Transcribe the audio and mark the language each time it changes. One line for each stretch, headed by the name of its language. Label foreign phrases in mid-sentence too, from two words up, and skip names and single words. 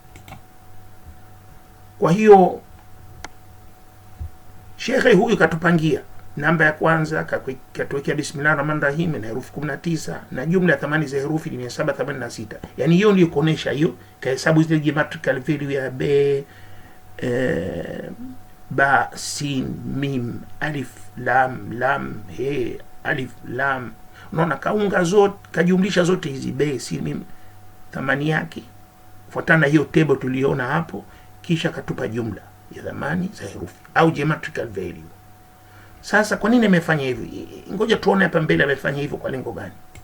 Swahili: Kwa hiyo shekhe huyu katupangia namba ya kwanza, katuwekea bismillahirrahmanirrahim na herufi 19 na jumla ya thamani za herufi ni 786. Yani hiyo ndio kuonesha hiyo kahesabu zile
English: geometrical value
Swahili: ya ba, sin, mim, alif, lam, he, alif, lam. Unaona kaunga zote, kajumlisha zote hizi be, sin, mim, thamani yake fuatana hiyo table tuliona hapo, kisha katupa jumla ya thamani za herufi au
English: geometrical value.
Swahili: Sasa kwa nini amefanya hivi? Ngoja tuone hapa mbele amefanya hivyo kwa lengo gani.